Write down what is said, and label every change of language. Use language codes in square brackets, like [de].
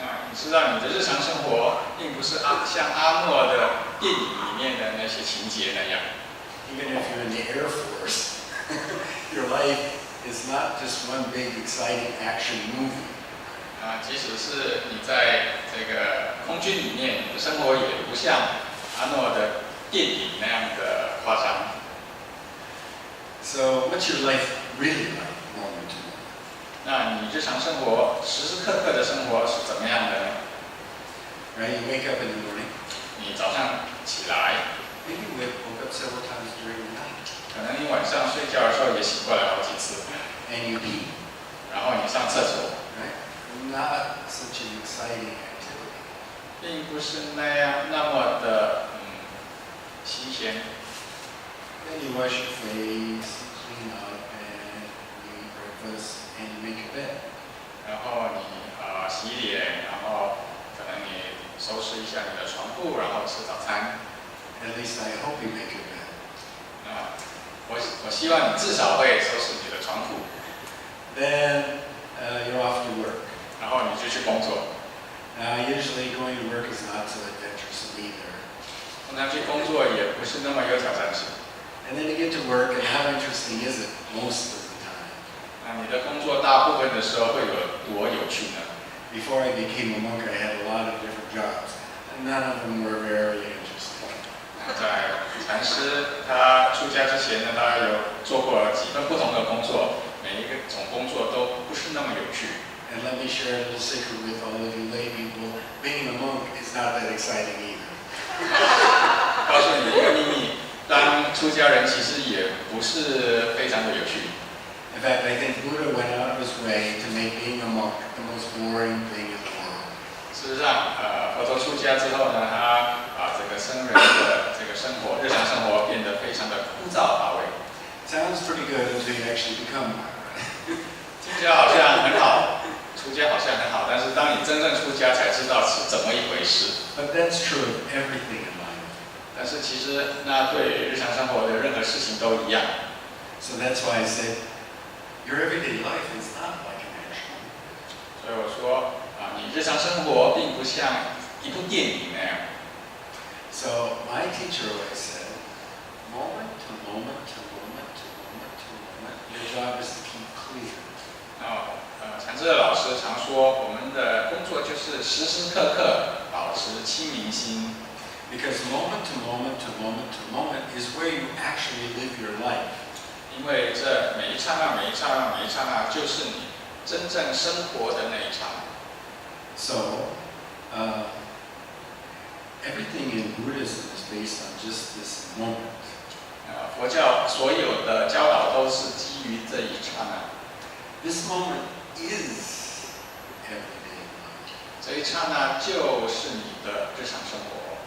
[zh] 你知道你的日常生活并不是像阿诺的电影里面的那些情节那样。 [en] Even if you're in the Air Force, your life is not just one big exciting action movie. [zh] 即使是你在这个空军里面，你的生活也不像阿诺的电影那样的夸张。 [en] So what's your life really like, moment to moment? [zh] 那你日常生活时时刻刻的生活是怎么样的呢？ [en] Right, you wake up in the morning. [zh] 你早上起来， [en] Maybe you woke up several times during the night. [zh] 可能你晚上睡觉的时候也醒过来好几次， [en] And you pee. [zh] 然后你上厕所， [en] Right? Not such an exciting activity. [zh] 并不是那样那么的新鲜。 [en] Then you wash your face, clean up, and you eat breakfast, and you make your bed. [zh] 然后你洗脸，然后可能你收拾一下你的床铺，然后吃早餐。 [en] At least I hope you make your bed. [zh] 我希望你至少会收拾你的床铺， [en] Then you're off to work. [zh] 然后你就去工作。 [en] Usually going to work is not so adventurous either. [zh] 通常去工作也不是那么有挑战性。 [en] And then you get to work, and how interesting is it most of the time? [zh] 那你的工作大部分的时候会有多有趣呢？ [en] Before I became a monk, I had a lot of different jobs, and none of them were very interesting. [zh] 在禅师他出家之前呢，他有做过几份不同的工作，每一个种工作都不是那么有趣。 [en] And let me share a little secret with all of you lay people. Being a monk is not that exciting either. [zh] 告诉你一个秘密，当出家人其实也不是非常的有趣。 [en] In fact, I think Buddha went out of his way to make being a monk the most boring thing in the world. [zh] 事实上，佛陀出家之后呢，他把这个僧人的这个生活、日常生活变得非常的枯燥乏味。 [en] Sounds pretty good until you actually become one. [zh] 听起来好像很好，出家好像很好，但是当你真正出家才知道是怎么一回事。 [en] But that's true of everything in life. [zh] 但是其实那对日常生活的任何事情都一样。 [en] So that's why I said, your everyday life is not like an action movie. [zh] 所以我说你日常生活并不像一部电影那样。 [en] So my teacher always said, moment to moment to moment to moment to moment, your job is to keep clear. [zh] 禅师的老师常说，我们的工作就是时时刻刻保持清明心。 [en] Because moment to moment to moment to moment is where you actually live your life. [zh] 因为这每一刹那、每一刹那、每一刹那，就是你真正生活的那一刹那。 [en] So, everything in Buddhism is based on just this moment. [zh] 佛教所有的教导都是基于这一刹那。 [en] This moment is everyday life. [zh] 这一刹那就是你的日常生活。